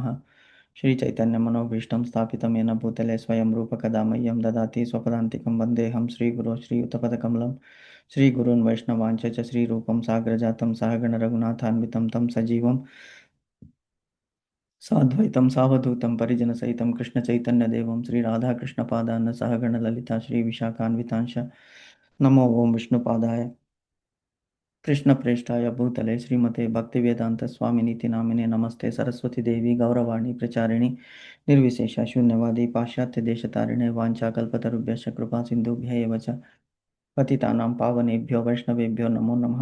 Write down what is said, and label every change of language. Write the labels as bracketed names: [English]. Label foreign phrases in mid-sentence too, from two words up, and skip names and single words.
[Sanskrit] శ్రీచైతన్యమనోభీష్టం స్థాపితమేన భూతలే స్వయం రూపకదా మह्यं దదాతి స్వపదాంతికం వందేహం శ్రీగురో శ్రీయుతపదకమలం. శ్రీగురున్ వైష్ణవాంచ చ శ్రీరూపం సాగ్రజాతం సహగణ రఘునాథాన్వితం తం సజీవం సాద్వైతం సావధూతం పరిజనసహితం కృష్ణచైతన్యదేవం శ్రీరాధాకృష్ణపాదాన్న సహగణ లలితా శ్రీవిశాఖాన్వితాంశ. నమో ఓం విష్ణుపాదాయ कृष्णप्रेष्ठाय भूतले श्रीमते भक्तिवेदान्तस्वामिनीति नामिने नमस्ते सरस्वतीदेवी गौरवाणी प्रचारिणि निर्विशेष शून्यवादी पाश्चात्यदेशतारिणे वाञ्छाकल्पतरुभ्यश्च कृपासिन्धुभ्य एव च पतितानां पावनेभ्यो वैष्णवेभ्यो नमो नमः.